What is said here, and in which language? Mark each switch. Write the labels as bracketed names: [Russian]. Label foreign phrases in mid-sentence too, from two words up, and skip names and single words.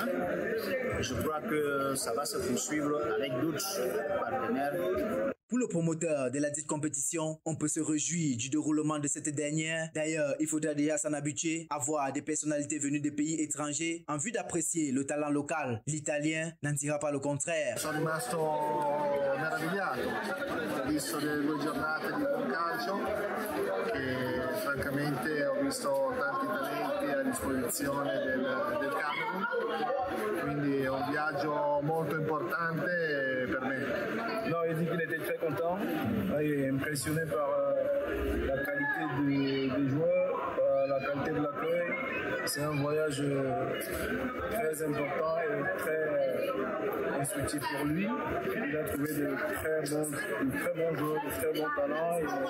[French] Je crois que ça va se poursuivre avec d'autres partenaires. Pour le promoteur de la dite compétition, on peut se réjouir du déroulement de cette dernière. D'ailleurs, il faudra déjà s'en habituer à voir des personnalités venues des pays étrangers en vue d'apprécier le talent local. L'Italien n'en dira pas le contraire. [Italian] Sono rimasto meravigliato, ho visto delle 2 giornate di buon calcio e francamente ho visto tanti talenti a disposizione del Camerun, quindi è un viaggio molto importante per me. [French] Non, il dit qu'il était très content, il est impressionné par la qualité des joueurs, la qualité de l'accueil. C'est un voyage très important et très instructif pour lui. Il a trouvé de très bons joueurs, de très bons talents.